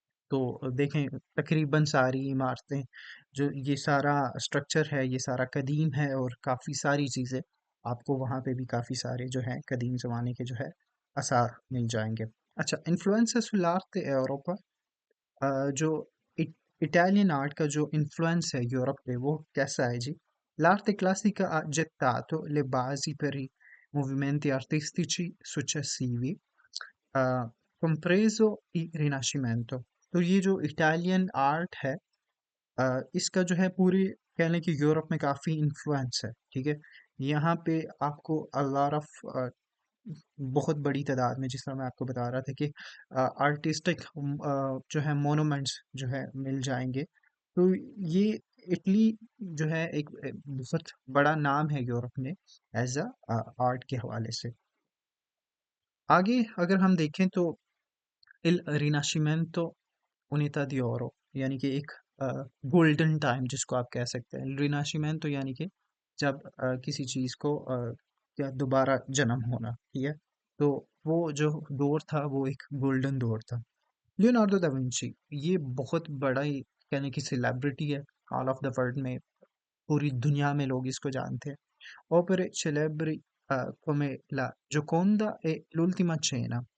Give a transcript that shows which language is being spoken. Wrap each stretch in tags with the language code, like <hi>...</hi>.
<hi>तो देखें, तकरीबन सारी इमारतें, जो ये सारा स्ट्रक्चर है, ये सारा कदीम है, और काफ़ी सारी चीज़ें आपको वहाँ पे भी काफ़ी सारे जो है कदीम ज़माने के जो है आसार मिल जाएंगे। अच्छा, इन्फ्लुएंसेस</hi> <it>sull'arte Europa,</it> <hi>जो इटालियन आर्ट का जो इन्फ्लुएंस है यूरोप पे, वो कैसा है जी?</hi> <it>L'arte classica ha gettato le basi per i movimenti artistici successivi, compreso il Rinascimento।</it> <hi>तो ये जो इटालियन आर्ट है, इसका जो है पूरी कह लें कि यूरोप में काफ़ी इन्फ्लुएंस है, ठीक है। यहाँ पे आपको अ लॉट ऑफ बहुत बड़ी तादाद में, जिस तरह मैं आपको बता रहा था कि आर्टिस्टिक जो है मोनूमेंट्स जो है मिल जाएंगे। तो ये इटली जो है एक बहुत बड़ा नाम है यूरोप में एज अ आर्ट के हवाले से। आगे अगर हम देखें तो</hi> <it>इल रिनाशिमेंटो उनिता दी ओरो,</it> <hi>यानी कि एक गोल्डन टाइम जिसको आप कह सकते हैं। रिनाशिमेंटो यानी कि जब किसी चीज़ को क्या दोबारा जन्म होना, ठीक है। तो वो जो दौर था वो एक गोल्डन दौर था। लियोनार्डो दा विंची, ये बहुत बड़ा ही कहने की सेलिब्रिटी है ऑल ऑफ द वर्ल्ड में, पूरी दुनिया में लोग इसको जानते हैं।</hi> <it>Opere celebri come la Gioconda e l'Ultima Cena.</it>